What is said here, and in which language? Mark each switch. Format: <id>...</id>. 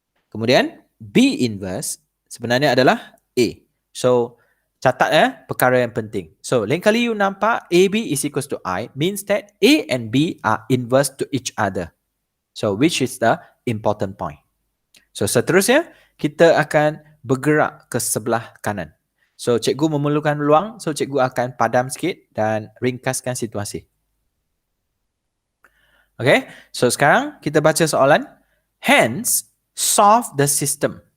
<ms>Kemudian, B inverse sebenarnya adalah A. So, catat perkara yang penting.</ms> <en>So,</en> <ms>lain kali</ms> <en>you</en> <ms>nampak</ms> <en>AB is equals to I, means that A and B are inverse to each other. So, which is the important point.</en> <ms>So, seterusnya, kita akan bergerak ke sebelah kanan. So, cikgu memerlukan ruang, so cikgu akan padam sikit dan ringkaskan situasi. Okay, so sekarang kita baca soalan. Hence, solve the system.</ms>